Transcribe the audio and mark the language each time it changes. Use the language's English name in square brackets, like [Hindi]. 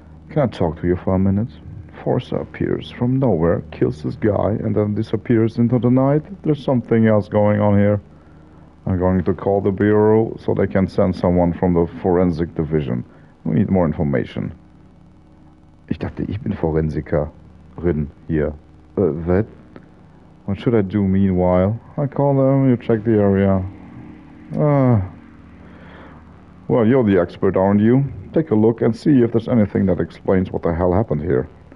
[English] Can I talk to you for a minute? Forrester appears from nowhere, kills this guy, and then disappears into the night. There's something else going on here. I'm going to call the Bureau so they can send someone from the Forensic Division. We need more information. [German] Ich dachte, ich bin Forensikerin hier. [English] That? What should I do meanwhile? I call them, you check the area. Well, you're the expert, aren't you? Take a look and see if there's anything that explains what the hell happened here.